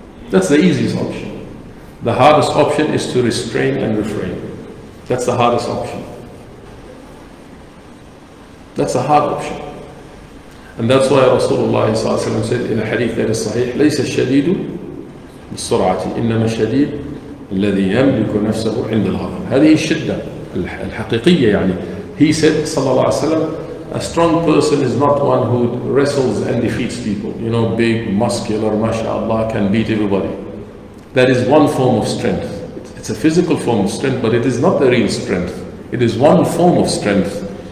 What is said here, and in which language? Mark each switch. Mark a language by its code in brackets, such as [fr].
[en] That's the easiest option. The hardest option is to restrain and refrain. That's the hardest option. That's a hard option. And that's why Rasulullah said in a hadith that is sahih, [ar] ليس الشديد بالسرعة إنما الشديد الذي يملك نفسه عند الغضب. هذه الشدة الحقيقية يعني. [en] He said sallallahu alaihi wasallam, a strong person is not one who wrestles and defeats people. You know, big, muscular, mashallah, can beat everybody. That is one form of strength. It's a physical form of strength, but it is not the real strength. It is one form of strength.